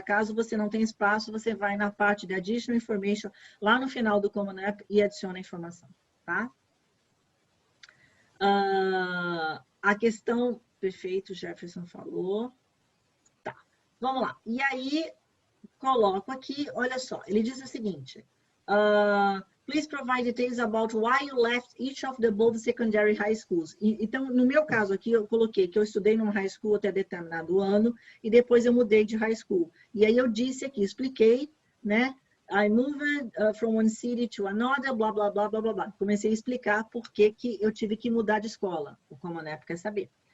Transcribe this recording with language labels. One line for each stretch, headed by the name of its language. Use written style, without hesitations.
Portuguese: Caso você não tenha espaço, você vai na parte de Additional Information, lá no final do Common App, e adiciona a informação, tá? A questão, perfeito, Jefferson falou. Tá, vamos lá. E aí, coloco aqui, olha só, ele diz o seguinte,
English: Please provide details about why you left each of the above secondary high schools.
Portuguese: Então, no meu caso aqui, eu coloquei que eu estudei numa high school até determinado ano e depois eu mudei de high school. E aí eu disse aqui, expliquei, né?
English: I moved from one city to another,
Portuguese: blá, blá, blá, blá, blá, blá. Comecei a explicar por que eu tive que mudar de escola. O Common App quer saber.